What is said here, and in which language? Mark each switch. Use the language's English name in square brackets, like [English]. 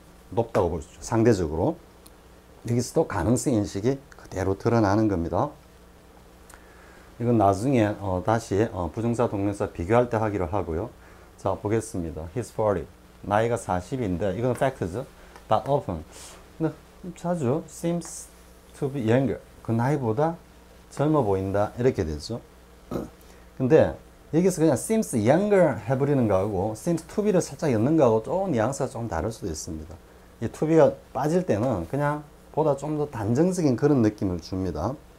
[Korean] 높다고 볼 수 있죠. 상대적으로. 여기서도 가능성 인식이 그대로 드러나는 겁니다. 이건 나중에 다시 부정사 동명사 비교할 때 하기로 하고요. 자, 보겠습니다. [English] He's 40. [Korean] 나이가 40인데 이건 팩트죠. [English] But often [Korean] 근데 자주 [English] seems to be younger. [Korean] 그 나이보다 젊어 보인다 이렇게 되죠. 근데 여기서 그냥 [English] seems younger [Korean] 해버리는 거하고 [English] seems to be [Korean] 를 살짝 엮는 거하고 조금 뉘앙스가 좀 다를 수도 있습니다. 이 to be가 빠질 때는 그냥 보다 좀 더 단정적인 그런 느낌을 줍니다.